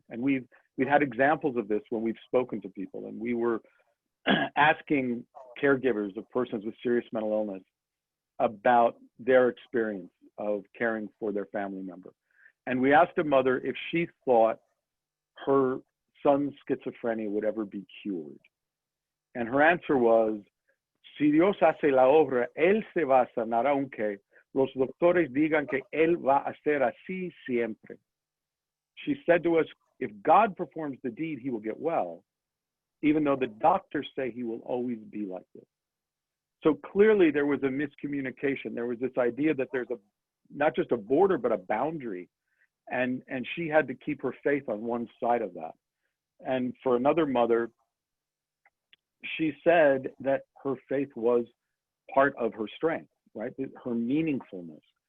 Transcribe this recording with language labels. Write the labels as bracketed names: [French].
[English] And we've had examples of this when we've spoken to people, and we were asking caregivers of persons with serious mental illness about their experience of caring for their family member. And we asked a mother if she thought her son's schizophrenia would ever be cured. [Spanish] And her answer was, si Dios hace la obra, él se va a sanar, aunque los doctores digan que él va a ser así siempre. [English] She said to us, if God performs the deed, he will get well, even though the doctors say he will always be like this. So clearly there was a miscommunication. There was this idea that there's not just a border, but a boundary. And she had to keep her faith on one side of that. And for another mother, she said that her faith was part of her strength, right? Her meaningfulness.